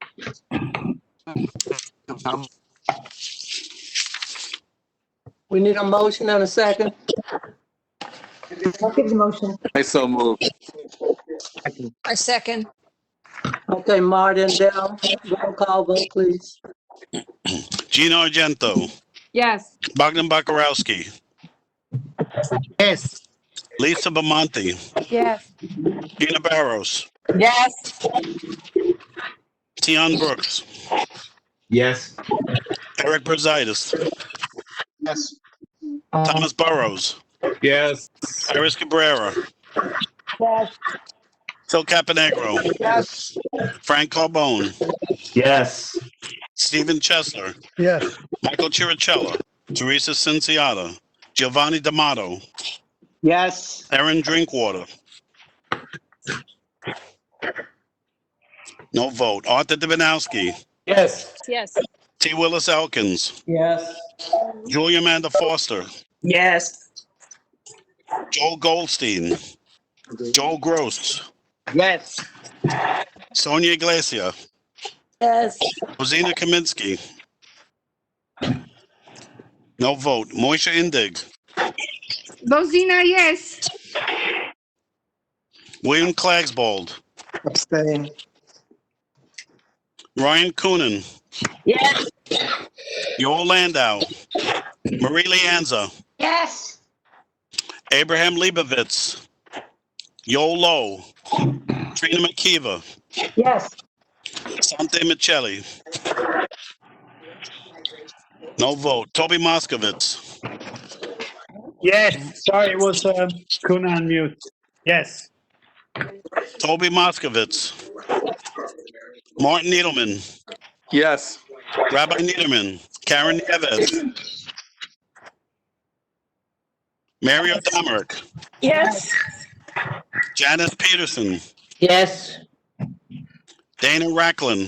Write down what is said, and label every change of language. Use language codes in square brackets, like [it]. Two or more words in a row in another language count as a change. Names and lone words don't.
[en] We need a motion and a second. I'll give the motion. I so move. I second. Okay, Martin, Dell, roll call vote, please. Gina Argento, Yes. Bogdan Bakarowski, Yes. Lisa Bamonte, Yes. Gina Barros, Yes. Tion Brooks, Yes. Eric Brusitis, Yes. Thomas Burrows, Yes. Iris Cabrera, Yes. Phil Caponegro, Yes. Frank Carbone, Yes. Stephen Chesler, Yes. Michael Chirichella, Teresa Cinciata, Giovanni D'Amato, Yes. Aaron Drinkwater. No vote. Arthur Dibinowski, Yes. Yes. T. Willis Elkins, Yes. Julia Amanda Foster, Yes. Joel Goldstein, Joel Gross, Yes. Sonia Iglesia, Yes. Rosina Kaminsky, No vote. Moisha Indig. Bozina, yes. William Klagsbold. Abstain. Ryan Coonan. Yes. Yoel Landau. Marie Leanza. Yes. Abraham Leibovitz. Yoel Lowe. Trina McKeever. Yes. Sante Michelli. No vote. Toby Moskovitz. Yes, sorry, it was Kuna on mute. Yes. Toby Moskovitz. Martin Needleman. Yes. Rabbi Niederman. Karen Nieves. Mario Domerick. Yes. Janice Peterson. Yes. Dana Racklin.